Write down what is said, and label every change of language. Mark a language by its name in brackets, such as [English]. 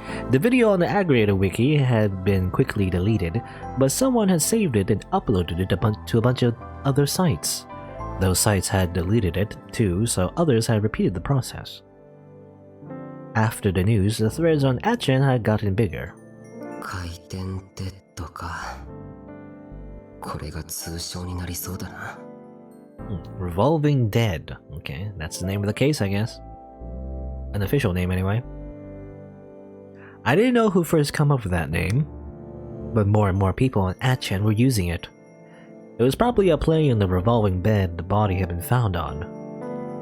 [English] The video on the aggregator wiki had been quickly deleted, but someone had saved it and uploaded it to a bunch of other sites. Those sites had deleted it too, so others had repeated the process. After the news, the threads on 8chan had gotten bigger. [Japanese] 回転デッドか。これが通称になりそうだな。 [English] Revolving Dead. Okay, that's the name of the case, I guess. An official name, anyway. I didn't know who first come up with that name, but more and more people on 8chan were using it. It was probably a play on the revolving bed the body had been found on.